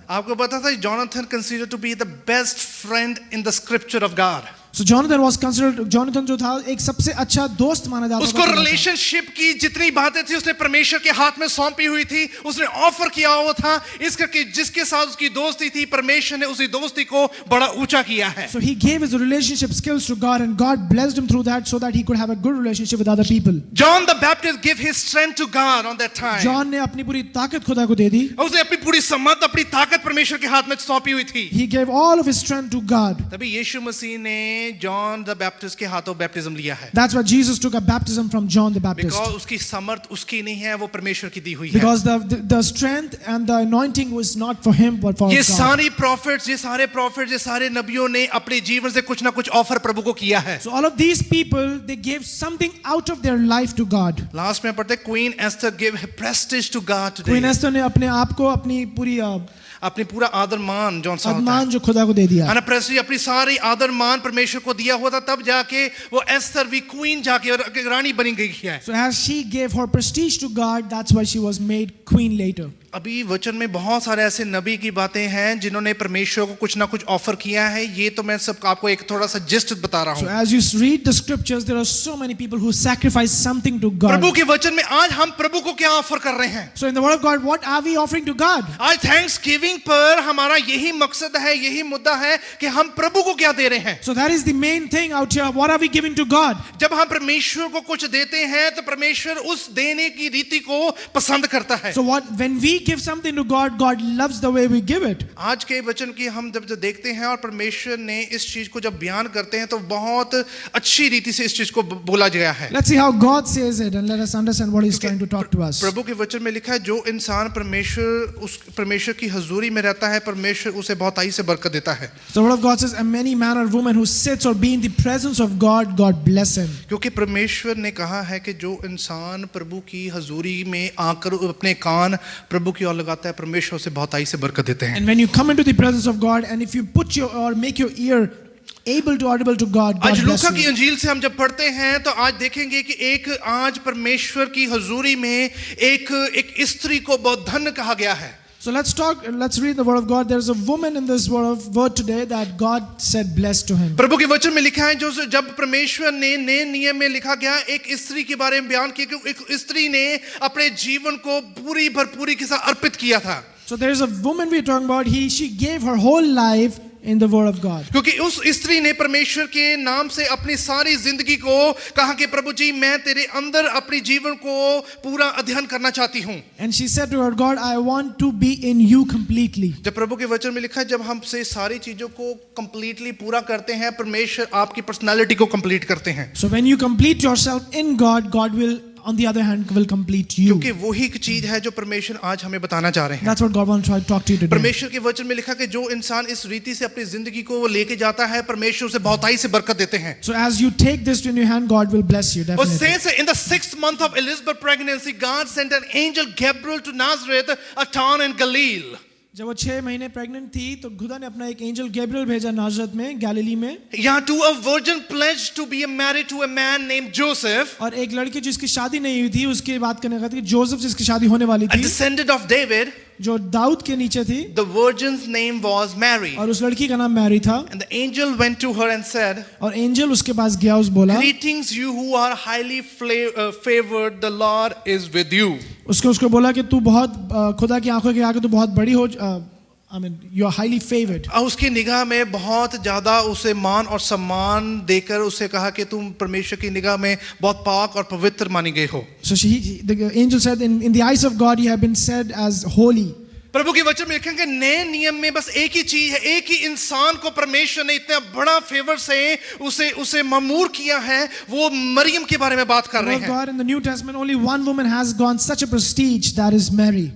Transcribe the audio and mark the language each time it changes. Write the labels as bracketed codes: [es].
[hi] आपको पता था [en] Jonathan considered to be the best friend in the scripture of God. So [hi] Jonathan जो था एक सबसे अच्छा दोस्त माना जाता था. उसको रिलेशनशिप की जितनी बातें थी उसने परमेश्वर के हाथ में सौंपी हुई थी. उसने ऑफर किया हुआ था इस करके जिसके साथ उसकी दोस्ती थी परमेश्वर ने उसी दोस्ती को बड़ा ऊंचा किया है. [en] So he gave his relationship skills to God and God blessed him through that so that he could have a good relationship with other people. John the Baptist gave his strength to God on that time. [hi] John ने अपनी पूरी ताकत खुदा को दे दी. उसने अपनी पूरी समर्थ अपनी ताकत परमेश्वर के हाथ में सौंपी हुई थी. [en] He gave all of his strength to God. [hi] तभी यीशु मसीह ने जॉन द बैप्टिस्ट के हाथों बैप्टिज्म लिया है. [en] That's why Jesus took a baptism from John the Baptist. Because [hi] उसकी समर्थ उसकी नहीं है, वो परमेश्वर की दी हुई है. [en] Because the strength and the anointing was not for him but for God. [hi] ये सारे prophets, ये सारे नबियों ने अपने जीवन से कुछ ना कुछ ऑफर प्रभु को किया है. [en] So all of these people they gave something out of their life to God. [hi] Last में पढ़ते [en] Queen Esther gave prestige to God today. [hi] Queen Esther ने अपने आप को अपनी पूरा आदर मान सम्मान जो खुदा को दे दिया. है ना, प्रेस्टीज अपनी सारी आदर मान परमेश्वर को दिया हुआ था. तब जाके वो एस्थर भी क्वीन जाके रानी बनी गई है. [en] So as she gave her prestige to God, that's why she was made queen later. [hi] अभी वचन में बहुत सारे ऐसे नबी की बातें हैं जिन्होंने परमेश्वर को कुछ ना कुछ ऑफर किया है. ये तो मैं सब आपको एक थोड़ा सा जिस्ट बता रहा हूँ. [en] So as you read the scriptures, there are so many people who sacrifice something to God. [hi] प्रभु के वचन में आज हम प्रभु को क्या ऑफर कर रहे हैं? [en] So in the word of God, what are we offering to God? [hi] आज थैंक्सगिविंग पर हमारा यही मकसद है, यही मुद्दा है कि हम प्रभु को क्या दे रहे हैं. [en] So that is the main thing out here. What are we giving to God? [hi] जब हम परमेश्वर को कुछ देते हैं तो परमेश्वर उस देने की रीति को पसंद करता है. [en] So when we give something to God, God loves the way we give it. [hi] आज के वचन की हम जब देखते हैं और परमेश्वर ने इस चीज को जब बयान करते हैं तो बहुत अच्छी रीति से इस चीज को बोला गया है. [en] Let's see how God says it and let us understand what He's trying to talk to us. [hi] प्रभु के वचन में लिखा है जो इंसान परमेश्वर की हजूरी में रहता है परमेश्वर उसे बहुताई से बरकत देता है. [en] The word of God says, a many man or woman who sits or be in the presence of God, God bless him. [hi] क्योंकि परमेश्वर ने कहा है कि जो इंसान प्रभु की हजूरी में आकर अपने कान प्रभु की ओर लगाता है परमेश्वर से बहुताई से बरकत देते हैं. [en] And when you come into the presence of God and if you put your or make your ear able to audible to God, God [hi] आज [en] bless [hi] लूका की [en] you. [hi] इंजील से हम जब पढ़ते हैं तो आज देखेंगे कि एक आज परमेश्वर की हजूरी में एक स्त्री को बहुत धन्य कहा गया है. [en] So let's read the word of God. There's a woman in this word today that God said blessed to him. [hi] प्रभु के वचन में लिखा है जो जब परमेश्वर ने नए नियम में लिखा गया एक स्त्री के बारे में बयान किया कि एक स्त्री ने अपने जीवन को भरपूरी के साथ अर्पित किया था. [en] So there is a woman we're talking about. She gave her whole life in the word of God. [hi] क्योंकि उस स्त्री ने परमेश्वर के नाम से अपनी सारी जिंदगी को कहा कि प्रभु जी मैं तेरे अंदर अपनी जीवन को पूरा अध्ययन करना चाहती हूँ. [en] And she said to her, God, I want to be in you completely. [hi] जब प्रभु के वचन में लिखा है जब हम से सारी चीजों को कंप्लीटली पूरा करते हैं परमेश्वर आपकी पर्सनालिटी को कंप्लीट करते हैं. [en] So when you complete yourself in God, God will on the other hand will complete you. [hi] क्योंकि वही एक चीज है जो परमेश्वर आज हमें बताना चाह रहे हैं. [en] That's what God wants to talk to you today. [hi] परमेश्वर के वचन में लिखा कि जो इंसान इस रीति से अपनी जिंदगी को लेके जाता है परमेश्वर उसे बहुताई से बरकत देते हैं. [en] So as you take this in your hand, God will bless you [hi] और [en] definitely. says in the 6th month of Elizabeth's pregnancy God sent an angel Gabriel to Nazareth, a town in Galilee. [hi] जब वो 6 महीने pregnant थी तो खुदा ने अपना एक एंजल गैब्रियल भेजा नाजरत में गैलिली में. यहाँ [en] to a virgin pledged to be married to a man named Joseph, [hi] और एक लड़की जिसकी शादी नहीं हुई थी उसकी बात करने का था कि जोसेफ जिसकी शादी होने वाली [en] a [hi] थी [en] descendant of David. [hi] जो दाऊद के नीचे थी. [en] The virgin's name was Mary. [hi] और उस लड़की का नाम मैरी था. [en] And the angel went to her and said, [hi] और एंजल उसके पास गया उस बोला, [en] greetings you who are highly favored, the Lord is with you. [hi] उसको बोला कि तू बहुत खुदा की आंखों के आगे तू बहुत बड़ी हो. [en] I mean, you are highly favored. [hi] उसकी निगाह में बहुत ज्यादा उसे मान और सम्मान देकर उसे कहा कि तुम परमेश्वर की निगाह में बहुत पाक और पवित्र मानी गई हो. [en] So the angel said, in the eyes of God, you have been said as holy. [hi] प्रभु के वचन में लिखेंगे नए नियम में बस एक ही चीज है, एक ही इंसान को परमेश्वर ने इतना बड़ा फेवर से उसे मामूर किया है. वो मरियम के बारे में बात कर रहे हैं. [en] God in the New Testament only one woman has gone such a prestige, that is Mary.